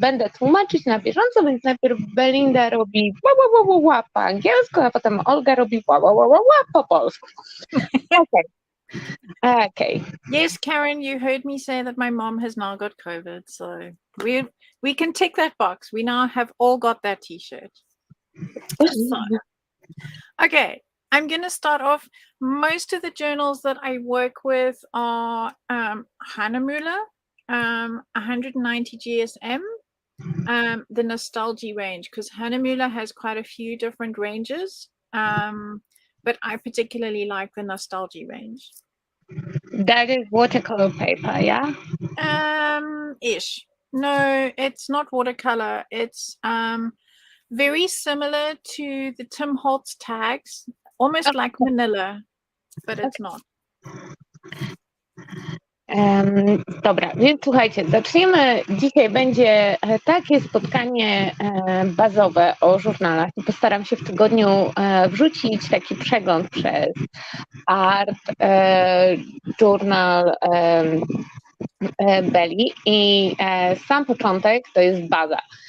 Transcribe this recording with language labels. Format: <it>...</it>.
<pl>Będę tłumaczyć na bieżąco, więc najpierw Belinda robi po angielsku, a potem Olga robi po polsku.</pl> <en>Okay. Yes, Karen, you heard me say that my mom has now got COVID, so we can tick that box. We now have all got that T-shirt. So, okay, I'm going to start off. Most of the journals that I work with are Hahnemuhle, 190 GSM, the Nostalgie range, because Hahnemuhle has quite a few different ranges, but I particularly like the Nostalgie range. That is watercolor paper, yeah? Ish. No, it's not watercolor. It's very similar to the Tim Holtz tags, almost like manila, but it's not.</en> <pl>Dobra, więc słuchajcie, zaczniemy. Dzisiaj będzie takie spotkanie bazowe o żurnalach i postaram się w tygodniu wrzucić taki przegląd przez art, journal Beli i sam początek to jest baza.</pl>